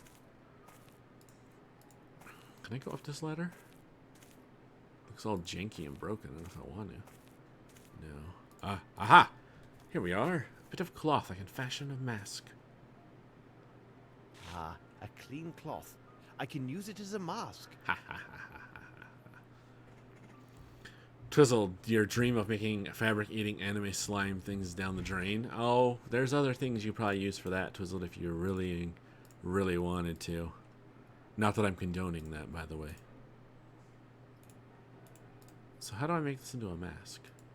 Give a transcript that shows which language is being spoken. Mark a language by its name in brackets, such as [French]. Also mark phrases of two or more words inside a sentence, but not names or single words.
[English] Can I go up this ladder? Looks all janky and broken. I don't know if I want to. No. Aha! Here we are. A bit of cloth. I can fashion a mask. Ah, a clean cloth. I can use it as a mask. Ha ha ha. Twizzled, your dream of making fabric-eating anime slime things down the drain. Oh, there's other things you probably use for that, Twizzled, if you really, really wanted to. Not that I'm condoning that, by the way. So how do I make this into a mask?